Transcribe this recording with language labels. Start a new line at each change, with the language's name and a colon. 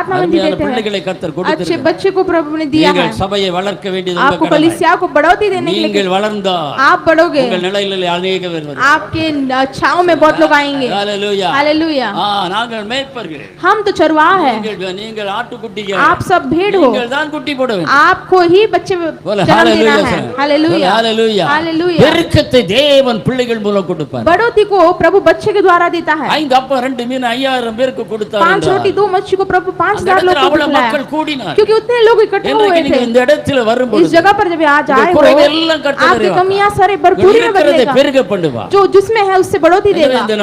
Tamil: பிள்ளைகளை கர்த்தர் கொடுத்திருக்கிறார். சபையை வளர்க்க வேண்டியது நீங்கள் வளர்ந்தால்
Hindi: आप बढ़ोगे,
Tamil: உங்கள் நிலையிலே अनेक பேர் வருவார்கள்.
Hindi: आपके छांव में बहुत लोग आएंगे. Hallelujah hallelujah.
Tamil: நாங்கள் மேய்ப்பர்கள்,
Hindi: हम तो चरवाह हैं.
Tamil: நீங்கள் ஆட்டுக்குட்டிகள்,
Hindi: आप सब भेड़ हो.
Tamil: நீங்கள் தான் குட்டி போட வேண்டும்.
Hindi: आपको ही बच्चे जन्म देना है. Hallelujah hallelujah hallelujah.
Tamil: பெருக்கத்தை தேவன் பிள்ளைகள் மூலம் கொடுப்பார்.
Hindi: बढ़ोतरी को प्रभु बच्चे के द्वारा देता है.
Tamil: 5 அப்பம் 2 மீன் 5000 பேருக்கு கொடுத்தார்.
Hindi: 5 रोटी 2 मच्छी को प्रभु 5000 लोग को खिलाया.
Tamil: மக்கள் கூடினார்.
Hindi: क्योंकि उतने लोग इकट्ठे हुए थे.
Tamil: இந்த இடத்துல வரும்போது
Hindi: इस जगह पर जब आज आए हो, आपकी कमियां सारे भरपूरी में बदलेगा. जो जिसमें है उससे बढ़ोतरी देगा.